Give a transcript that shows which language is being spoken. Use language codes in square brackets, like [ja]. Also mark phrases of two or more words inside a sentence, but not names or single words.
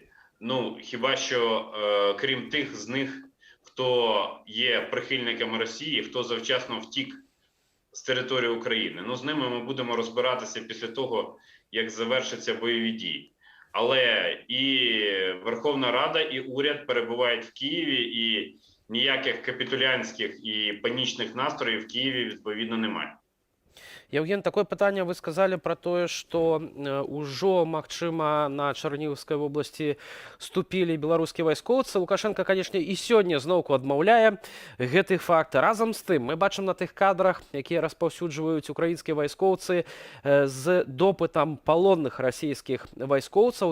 [uk] Хіба що, крім тих з них, хто є прихильниками Росії, хто завчасно втік з території України. З ними ми будемо розбиратися після того, як завершаться бойові дії. Але і Верховна Рада, і уряд перебувають в Києві, і ніяких капітулянських і панічних настроїв в Києві, відповідно, немає. [be] Евген, такое пытанне вы сказали про тое, што ўжо, магчыма, на Чарнігаўскай вобласці ступілі беларускія вайскоўцы. Лукашенко, канешне, і сёння зноўку адмаўляе гэты факт. Разам з тым, мы бачым на тых кадрах, якія распаўсюджваюць украінскія вайскоўцы з допытам палонных расійскіх вайскоўцаў.